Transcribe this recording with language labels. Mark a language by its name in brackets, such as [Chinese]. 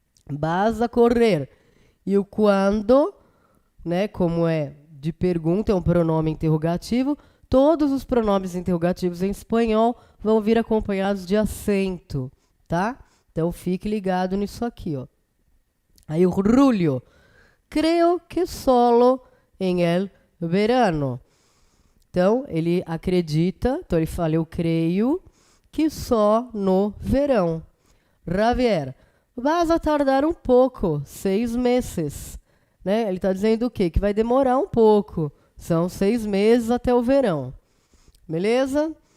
[Spanish] Vas a correr. [Portuguese] E o quando, né? Como é de pergunta, é um pronome interrogativo. Todos os pronomes interrogativos em espanhol vão vir acompanhados de acento, tá? Então fique ligado nisso aqui, ó. Aí o [Spanish] Julio, creo que solo en el verano. [Portuguese] Então ele acredita, então ele fala eu creio que só no verão. Javier, [Spanish] vas a tardar [Portuguese] um pouco, 6 meses. Né? Ele está dizendo o quê? Que vai demorar um pouco. São 6 meses até o verão. Beleza?